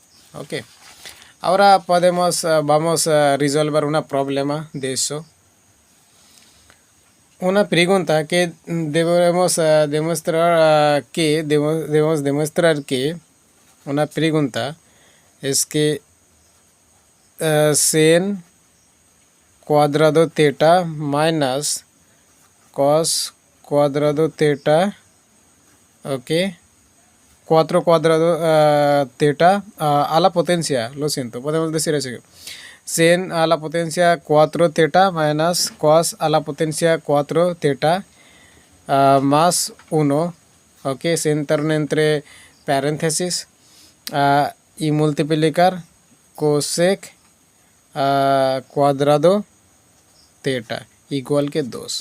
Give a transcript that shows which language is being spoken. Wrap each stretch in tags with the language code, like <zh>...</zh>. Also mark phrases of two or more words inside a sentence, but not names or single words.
<es>Ok, ahora podemos vamos a resolver un problema de eso. Una pregunta que debemos demostrar que debemos demostrar que una pregunta es que sin cuadrado theta minus cos cuadrado theta, ok, 4 cuadrado theta a la potencia, lo siento, podemos decir así, sin a la potencia 4 theta menos cos a la potencia 4 theta más 1, ok, se interna entre paréntesis y multiplicar cosec cuadrado theta igual que 2.</es>